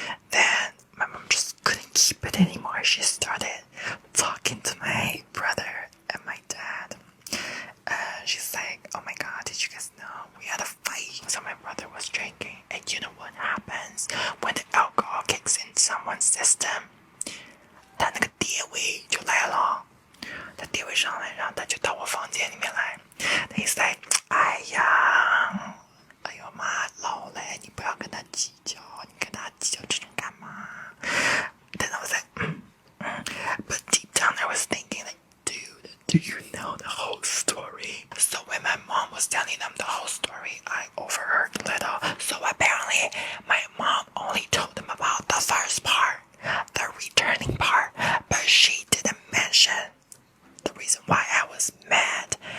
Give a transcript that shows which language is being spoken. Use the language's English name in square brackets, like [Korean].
[English] Then my mom just couldn't keep it anymore. She started talking to my brother and my dad. She's like, oh my god, did you guys know we had a fight? So my brother was drinking, and you know what happens when the alcohol kicks in someone's system? [Chinese] 他那个爹味就来了，他爹味上来，然后他就到我房间里面来。 [English] He's like, [Chinese] 哎呦妈，老了，你不要跟他计较，你跟他计较这种干嘛？ [English] Then I was like, but deep down I was thinking like, dude, do you know the whole story? So when my mom was telling them the whole story, I overheard a little. So apparently my mom only told them about the first part, the returning part, but she didn't mention the reason why I was mad.